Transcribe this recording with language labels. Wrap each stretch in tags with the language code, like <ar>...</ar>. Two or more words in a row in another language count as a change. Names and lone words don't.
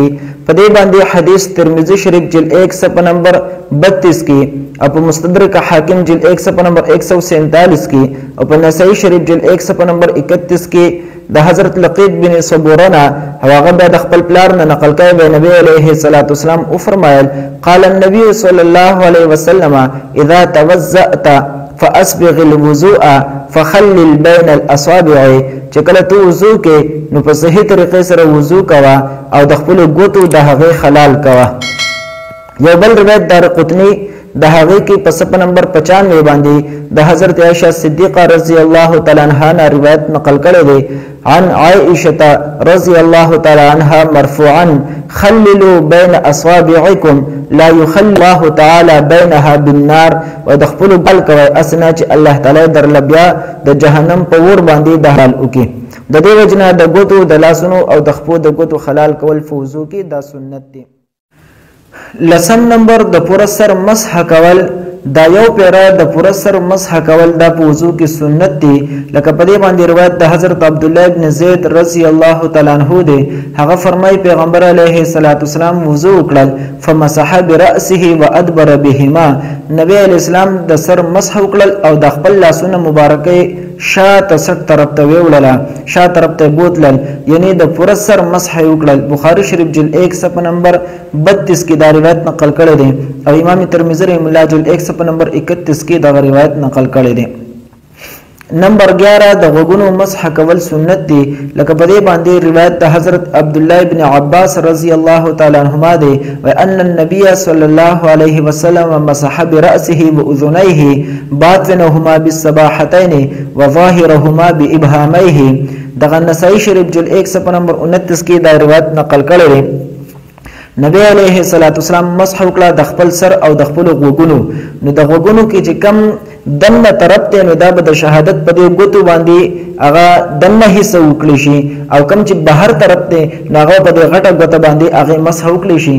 <ps>په دې باندې حدیث ترمذی شریف جلد 1 صفحه نمبر 32 کې او په مستدرک حاکم جلد 1 صفحه نمبر 147 کې او په نسائی شریف جلد 1 صفحه نمبر 31 کې د حضرت لقید بن صبورنا هغه د خپل پلار نه نقل کړي به نبی</ps> <ar>علیه الصلاۃ والسلام</ar> <ps>او فرمایل</ps> <ar>قال النبي صلی الله علیه وسلم اذا توضأت فاسبغ الوضوء فخلل بين الاصابع.</ar> <ps>چې کله ته وضو کې نو په صحیح طریقې سره وضو کوا او د خپل ګوتو د هغه خلال کوا. یو بل روایت دارقطنی د هغه کې په صفحه نمبر 95 باندې د حضرت عائشہ صدیقہ</ps> <ar>رضی الله تعالی عنها</ar> <ps>نه روایت نقل کړی دی</ps> <ar>عن عائشة رضی الله تعالی عنها مرفوعا خللوا بين اصابعكم لا يخلي الله تعالی بينها بالنار.</ar> <ps>و د خپل بل کوي اسنه چې الله تعالی در لبیا د جهنم په ور باندې د حال وکي. د دې وجنه د ګوتو د لاسونو او د خپو د ګوتو خلال کول فوزو کې دا سنت دی. لسم نمبر د پوره سر مسح کول دا یو پیرا د پوره سر مسح کول دا په وضو کې سنت دی. لکه په دې باندې روایت د حضرت عبد الله ابن زید</ps> <ar>رضی الله تعالی عنہ</ar> <ps>دی. هغه فرمای پیغمبر</ps> <ar>علیه الصلاۃ والسلام</ar> <ps>وضو وکړل</ps> <ar>فمسح برأسه وادبر بهما.</ar> <ps>نبی</ps> <ar>علیہ السلام</ar> <ps>د سر مسح وکړل او د خپل لاسونه مبارکه شاته سټ طرف ته ویولله شاته طرف ته بوتلل یعنی د پوره سر مسح وکړل. بخاری شریف جلد 1 صفحه نمبر 32 کې دا روایت نقل کړی دی او امام ترمذی</ps> <ar>رحمه الله</ar> <ps>جلد 1 صفحه نمبر 31 کې دا روایت نقل کړی دی. نمبر 11 د غوګونو مسح کول سنت دی. لکه په دې باندې روایت د حضرت عبد الله ابن عباس</ps> <ar>رضی الله تعالی عنهما</ar> <ps>دی</ps> <ar>و ان النبي صلی الله علیه وسلم مسح برأسه واذنيه باطنهما بالسباحتين وظاهرهما بابهاميه.</ar> <ps>دغه نسائی شریف جلد 1 صفحه نمبر 29 کې دا روایت نقل کړی دی. نبی</ps> <ar>علیه الصلاۃ والسلام</ar> <ps>مسح وکړه د خپل سر او د خپل غوګونو. نو د غوګونو کې چې کم دنه طرف ته نو دا به شهادت په دې ګوتو باندې هغه دنه حصہ وکړي شي او کم چې بهر طرف ته هغه په دې غټه ګوته باندې هغه مسح وکړي شي.</ps>